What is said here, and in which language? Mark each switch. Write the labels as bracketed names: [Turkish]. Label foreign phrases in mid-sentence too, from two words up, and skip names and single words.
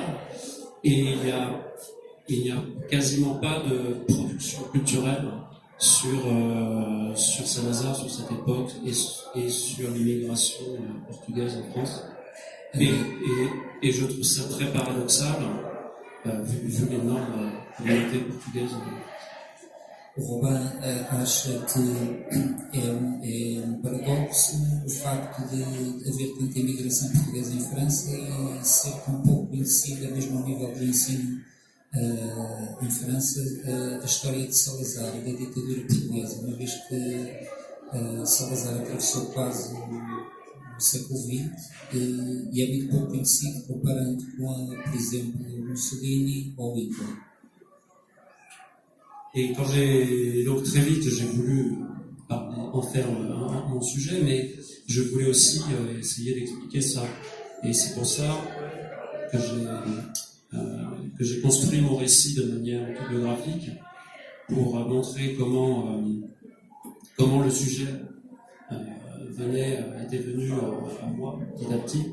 [French] Et il n'y a quasiment pas de production culturelle sur Salazar, sur cette époque, et sur l'immigration portugaise en France. Et je trouve ça très paradoxal, vu l'énorme communauté portugaise. [Portuguese] O Robin acha que é paradoxo o facto de haver tanta imigração portuguesa em França e ser tão pouco conhecida, mesmo ao nível do ensino em França, a história de Salazar e da ditadura portuguesa, uma vez que Salazar atravessou quase o século XX e é muito pouco conhecido comparando com, por exemplo, Mussolini ou Hitler. [French] Et donc très vite, j'ai voulu en faire mon sujet, mais je voulais aussi essayer d'expliquer ça. Et c'est pour ça que j'ai construit mon récit de manière autobiographique pour montrer comment le sujet était venu à moi petit à petit.